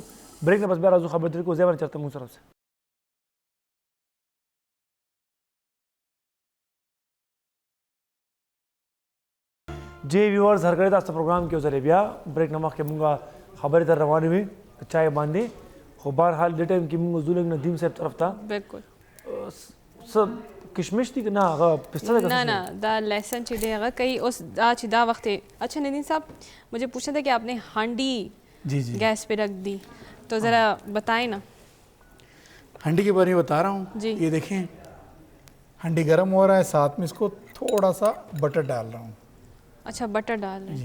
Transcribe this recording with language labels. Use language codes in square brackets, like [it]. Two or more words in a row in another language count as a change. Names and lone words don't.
[ps] بریک نه بس بیا راځو خبرې کوو ځای باندې چېرته موږ سره اوسئ. جی ویورز هر کړی تاسو پروګرام کې وځلې بیا بریک نه مخکې مونږ خبرې ته روانې وې چای باندې. خو بهرحال دې ټایم کې مونږ ځو لږ ندیم صاحب طرف ته. بالکل څه کشمش دي که نه هغه پسته ده؟ نه نه دا لہسن چې دی هغه کوي اوس دا چې دا وخت. [ur] اچھا ندیم صاحب مجھے پوچھنا تھا کہ آپ نے ہانڈی گیس پہ رکھ دی تو ذرا بتائیں نا. ہانڈی کے بارے میں بتا رہا ہوں. جی یہ دیکھیں ہانڈی گرم ہو رہا ہے, ساتھ میں اس کو تھوڑا سا بٹر ڈال رہا ہوں. اچھا بٹر ڈال رہے ہیں.